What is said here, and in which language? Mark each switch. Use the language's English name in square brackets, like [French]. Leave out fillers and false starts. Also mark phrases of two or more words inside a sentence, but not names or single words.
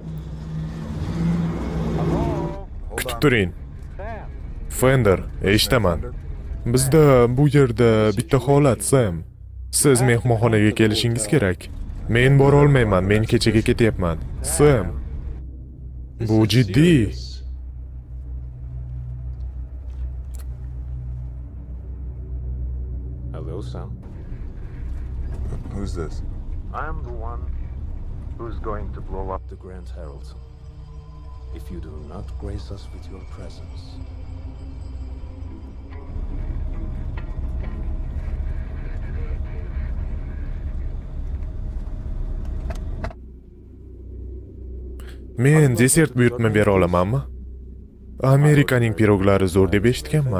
[Uzbek] Kutib turing. Fender, eshitaman. Bizda bu yerda bitta holat, Sam. Siz mehmonxonaga kelishingiz kerak. Men bora olmayman, men kechaga ketyapman. Sam. Bu jiddiy. [English] Hello, Sam. Who's this? I'm the one who's going to blow up the Grand Haraldson. If you do not grace us with your presence. [Uzbek] Men desert buyurtma bera olamanmi? Amerikaning piroglari zo'r deb eshitganman.